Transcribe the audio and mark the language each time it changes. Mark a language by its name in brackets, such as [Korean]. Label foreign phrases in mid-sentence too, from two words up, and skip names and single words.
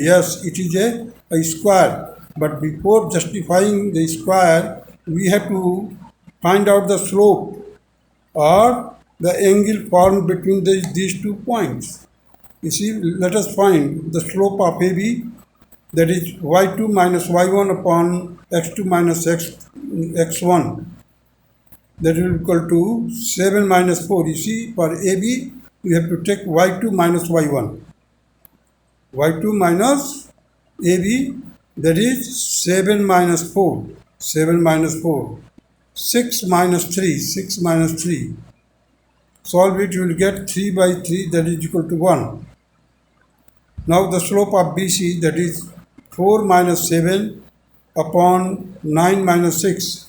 [English] Yes, it is a square. But before justifying the square, we have to find out the slope or the angle formed between these 2 points. You see, let us find the slope of AB, that is y2 minus y1 upon x2 minus x1. That will be equal to 7 minus 4. You see, for AB, you have to take y2 minus y1. y2 minus AB, that is 7 minus 4. 7 minus 4. 6 minus 3. 6 minus 3. Solve it, you will get 3 by 3, that is equal to 1. Now the slope of BC, that is 4 minus 7 upon 9 minus 6.